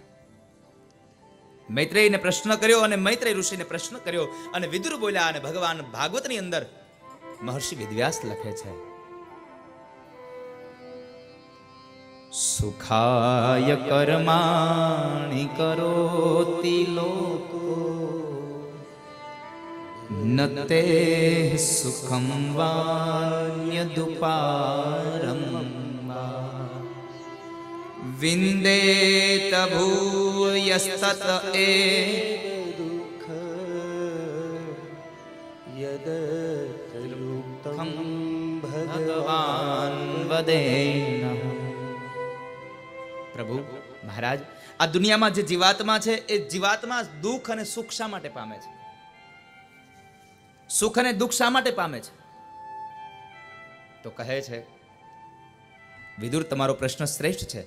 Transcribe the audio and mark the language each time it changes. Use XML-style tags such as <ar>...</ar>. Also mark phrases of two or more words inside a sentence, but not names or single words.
<gu>મૈત્રેયને પ્રશ્ન કર્યો અને મૈત્રેય ઋષિને પ્રશ્ન કર્યો અને વિદુર બોલ્યા. અને ભગવાન ભાગવતની અંદર મહર્ષિ વેદવ્યાસ લખે છે,</gu> <sa>सुखाय कर्माणि करोति लोको न ते सुखं वान्यदुपारं विन्देत भूयस्तत दुःख यदुक्तं भगवान वदेनः।</sa> <gu>પ્રભુ મહારાજ, આ દુનિયામાં જે જીવાત્મા છે એ જીવાત્મા દુઃખ અને સુખ શા માટે પામે છે? સુખ અને દુઃખ શા માટે પામે છે? તો કહે છે વિદુર, તમારો પ્રશ્ન શ્રેષ્ઠ છે.</gu>